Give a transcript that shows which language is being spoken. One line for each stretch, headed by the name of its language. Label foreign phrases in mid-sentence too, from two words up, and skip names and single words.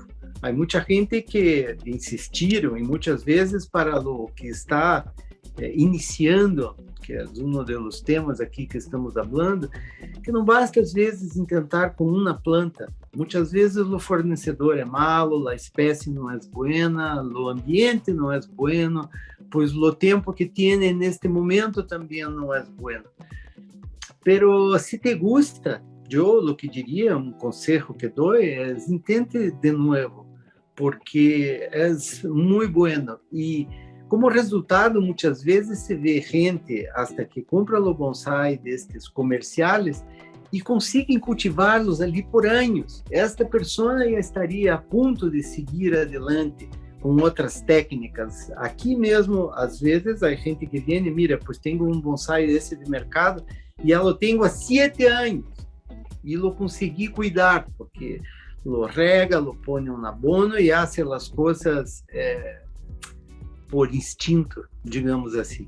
Portuguese: Há muita gente que insistiram e muitas vezes para o que está iniciando, que é um dos temas aqui que estamos falando, que não basta às vezes tentar com uma planta. Muitas vezes o fornecedor é malo, a espécie não é buena, o ambiente não é bueno, pois o tempo que tem neste momento também não é bueno.
Spanish: Pero se te gusta,
Portuguese: eu o que diria, um conselho que dou é intente de novo,
Spanish: porque es muy bueno. Y como resultado, muchas veces se ve gente hasta que compra los bonsai de estos comerciales
Portuguese: e conseguem cultivá-los ali por anos. Esta pessoa já estaria a ponto de
Spanish: seguir adelante
Portuguese: com outras técnicas. Aqui mesmo, às vezes, a gente que vem, mira, pois tenho um bonsai desse de mercado e eu tenho há 7 anos e lo consegui cuidar, porque lo rega, lo põe no abono e hace as coisas por instinto, digamos assim.